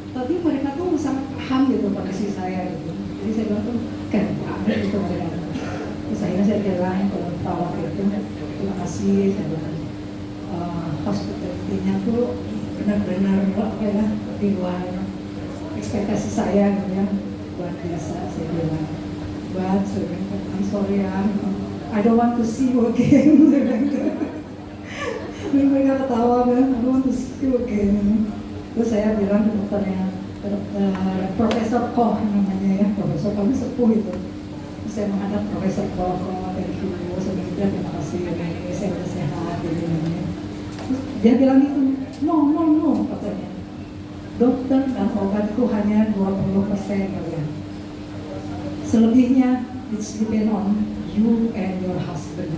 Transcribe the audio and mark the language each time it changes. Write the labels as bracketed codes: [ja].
[id] Tapi mereka tuh sangat paham gitu kondisi saya gitu. Jadi saya bilang tuh keren banget gitu mereka. Terus akhirnya saya bilang ke perawat itu terima kasih. Saya bilang hospitality-nya tuh benar-benar apa ya di luar ekspektasi saya gitu ya luar biasa. Saya bilang, [en] but I'm sorry ya, I don't want to see you again. [id] Saya bilang gitu. Mereka ketawa kan, [en] I don't want to see you again. [id] Terus saya bilang ke dokternya, Profesor Koch namanya ya, Profesor Koch sepuh itu. Terus saya menghadap Profesor Koch, [en] thank you, [id] sebenarnya terima kasih, ini saya udah sehat, gitu. Terus dia bilang itu, no, katanya. Dokter dan obatku hanya 20% kalian. Selebihnya, [en] it's depend on you and your husband.